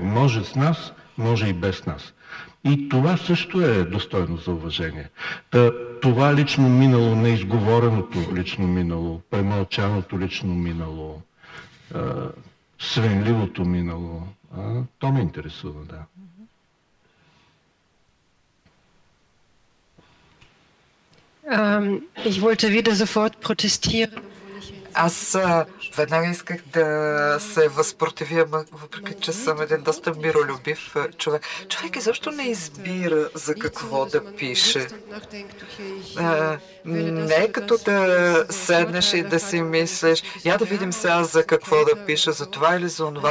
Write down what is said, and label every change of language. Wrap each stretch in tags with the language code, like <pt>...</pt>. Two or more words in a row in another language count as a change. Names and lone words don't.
<bg>Може с нас, може и без нас. И това също е достойно за уважение. Това лично минало, неизговореното лично минало, премълчаното лично минало, свенливото минало, то ме интересува, да.</bg> <de>Ich wollte wieder sofort protestieren.</de> <bg>Аз веднага исках да се възпротивя, въпреки че съм един доста миролюбив човек. Човек изобщо не избира за какво да пише. Не е като да седнеш и да си мислиш, я да видим сега за какво да пиша, за това или за онова.</bg>